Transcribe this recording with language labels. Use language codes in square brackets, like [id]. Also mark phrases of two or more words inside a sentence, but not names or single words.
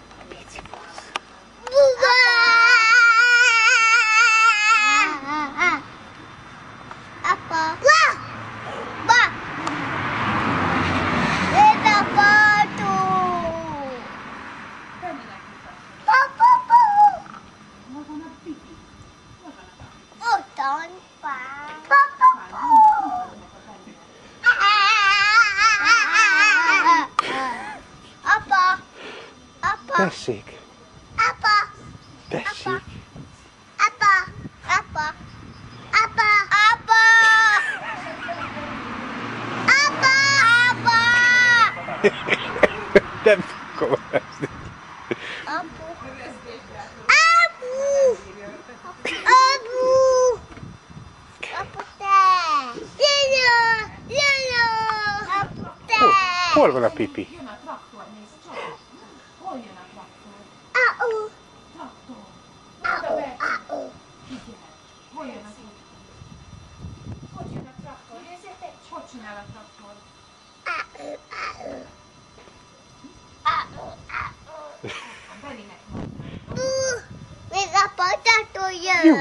[hu] Busz. Apa. Ba. Ba. Nézd apa, autó. Pa, pa, pa. Hol van a pipi? Hol van a pipi? Ottan. Pa. Pa, pa, pa. Apa. Apa. Tessék. Apa. Tessék. Apa. Apa. Apa. Apa. Apa. Apa. Nem kovázni. Apu. Apu. Apu. Apu te. Jajjó. Jajjó. Apu te. Hol van a pipi? Jön a traktor, nézd csak. Hol jön a traktor? Au. Traktor. Au. Au. Figyelj. Hol jön a pipi? Hogy jön a traktor? Nézzétek, hogy csinál a traktor? Belinek mondta. Még a patató jön.